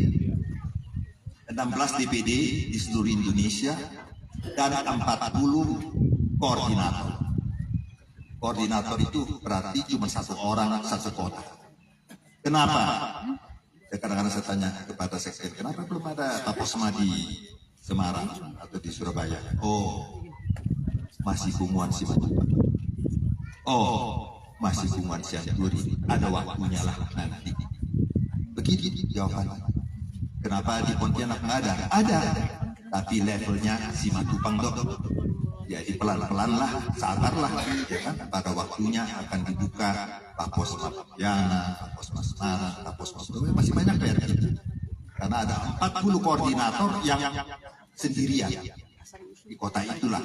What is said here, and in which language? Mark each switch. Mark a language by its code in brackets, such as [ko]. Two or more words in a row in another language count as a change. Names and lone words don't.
[id] 16 DPD di seluruh Indonesia dan 40 koordinator. Koordinator itu berarti cuma satu orang satu kota. Kenapa? Ya, kadang-kadang saya tanya kepada sekjen, kenapa belum ada Paposma di Semarang atau di Surabaya? Oh, masih kumuan si Matupang. Oh, masih kumuan si Anturi. Ada waktunya lah nanti. Begitu jawabannya. Kenapa di Pontianak nggak ada? Ada, tapi levelnya si Matupang dok. Jadi pelan-pelan lah, sabarlah, ya kan? Pada waktunya akan dibuka Paposma Pontianak, Paposma Semarang, Paposma Surabaya, masih banyak PR kita. Karena ada 40 koordinator yang sendirian di kota itulah.